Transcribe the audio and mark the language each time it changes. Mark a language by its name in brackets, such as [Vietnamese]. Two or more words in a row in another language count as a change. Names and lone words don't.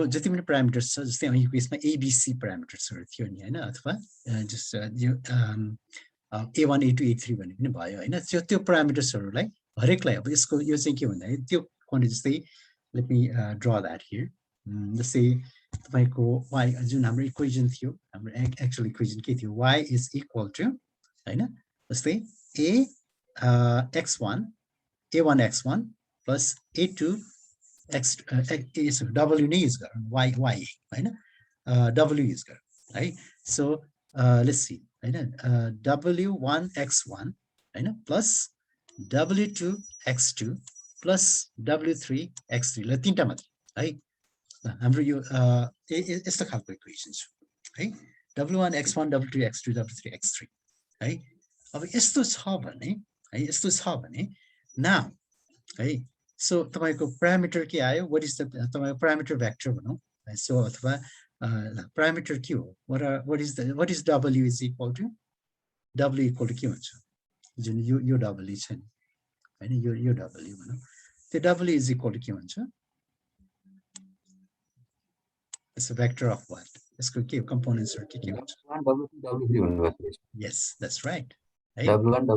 [Nepali] जति पनि प्यारामिटर्स छ जस्तै यो केसमा abc प्यारामिटर्सहरु थियो नि हैन अथवा जस्ट यो a1 a2 a3 भन्ने पनि भयो हैन त्यो प्यारामिटर्सहरुलाई हरेकलाई अब यसको यो चाहिँ के भन्दाखेरि त्यो क्वान्टिटी जस्तै [English] let me draw that here [Nepali] जस्तै तपाईको y जुन हाम्रो इक्वेसन थियो हाम्रो [English] actual equation [Nepali] के थियो y [English] is equal to [Nepali] हैन जस्तै a1 x1 plus a2 x w नै युज गरौँ y हैन w युज गरौँ है [English] so let's see [Nepali] हैन w1 x1 हैन प्लस w2 x2 प्लस w3 x3 ल तीनटा मात्र है हाम्रो यो यस्तो खालको इक्वेसन छ है w1 x1 w2 x2 w3 x3 है अब यस्तो छ भने नाउ है सो तपाईको प्यारामिटर के आयो [English] what is the [Nepali] तपाईको [English] parameter vector [Nepali] भनौं सो अथवा प्यारामिटर के हो [English] what is w is equal to w equal to [Nepali] w इक्वल टु के हुन्छ जुन यो w छ नि हैन यो w भनौं त्यो w इज इक्वल टु के हुन्छ [English] it's a vector of what [Nepali] यसको के कम्पोनेन्ट्स के हुन्छ w2 w3 भन्नुभएको छ [English] yes that's right है